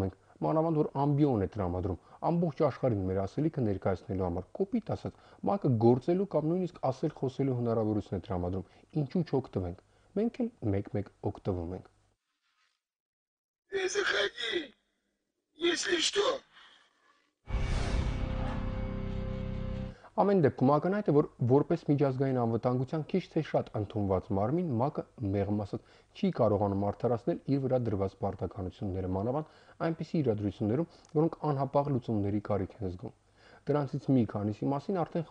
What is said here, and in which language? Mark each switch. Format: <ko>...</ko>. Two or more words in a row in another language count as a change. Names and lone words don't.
<hy>ենք, մանավանդ որ ամբիոն է տրամադրում, ամբողջ աշխարհին մեր ասելիքը ներկայացնելու համար, կոպիտ ասած, ՄԱԿ-ը գործելու կամ нույնիսկ ասել խոսելու հնարավորություն է տրամադրում, ինչու չօգտվենք։ Մենք էլ մեկ-մեկ օգտվում ենք։</hy> <ru>Заходи, если что.</ru> <hy>Ամեն դեպքում ակնհայտ է, որ որպես միջազգային անվտանգության քիչ թե շատ ընդունված մարմին ՄԱԿ-ը մեղմ ասած չի կարողանում արդարացնել իր վրա դրված պարտականությունները, մանավանդ այնպիսի իրադրություններում, որոնք անհապաղ լուծումների կարիք են զգում։ Դրանցից մի քանիսի մասին արդեն</hy>